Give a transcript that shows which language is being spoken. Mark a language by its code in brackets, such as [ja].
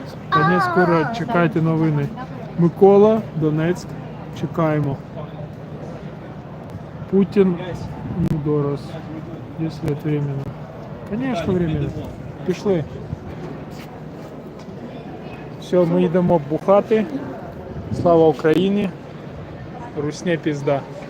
[uk] Та не скоро чекайте новини. Микола, Донецьк, чекаємо. [ru] Путин не дорос, если это временно. Конечно, временно. [uk] Пішли. Все, ми йдемо бухати. Слава Україні. Русня пізда.